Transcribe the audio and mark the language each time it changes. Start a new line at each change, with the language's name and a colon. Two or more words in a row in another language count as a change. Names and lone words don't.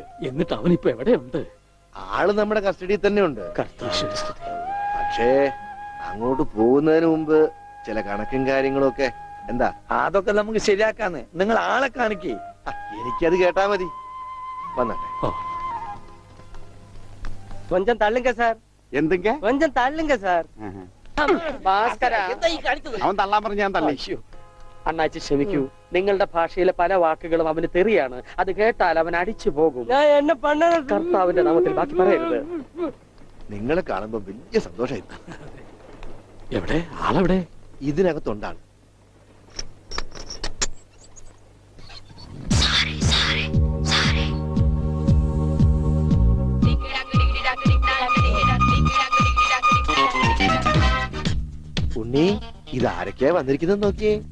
Malayalam: എന്നിട്ട് അവനിപ്പോ എവിടെയുണ്ട്? ആള് നമ്മുടെ കസ്റ്റഡിയിൽ തന്നെ ഉണ്ട്. കർത്താശ്വരി സ്തുതി. പക്ഷേ അങ്ങോട്ട് പോകുന്നതിന് മുമ്പ് ചില കണക്കും കാര്യങ്ങളും ഒക്കെ. എന്താ? അതൊക്കെ നമുക്ക് ശരിയാക്കാന്ന്. നിങ്ങൾ ആളെ കാണിക്കേ. എനിക്കത് കേട്ടാ മതി. വന്നട്ടെ. ഓ,
Tamil: கொஞ்சம் தள்ளுங்க சார்
Malayalam: എന്തെങ്ക?
Tamil: கொஞ்சம் தள்ளுங்க சார்
Malayalam: ഭാസ്കര, എന്താ ഈ കാണിച്ചത്? അവൻ തള്ളാൻ പറഞ്ഞ ഞാൻ തള്ളി. അയ്യോ. അണ്ണാച്ചി ക്ഷമിക്കൂ, നിങ്ങളുടെ ഭാഷയിലെ പല വാക്കുകളും അവന് തെറിയാണ്. അത് കേട്ടാൽ അവൻ അടിച്ചു പോകും.
Tamil: நான் என்ன பண்ண
Malayalam: കർത്താവിന്റെ നാമത്തിൽ ബാക്കി പറയരുത്. നിങ്ങളെ കാണുമ്പോ വലിയ സന്തോഷമായിരുന്നു. എവിടെ ആളെവിടെ? ഇതിനകത്തുണ്ടാണ്. ഉണ്ണി, ഇതാരൊക്കെയാ വന്നിരിക്കുന്നത് നോക്കിയേ.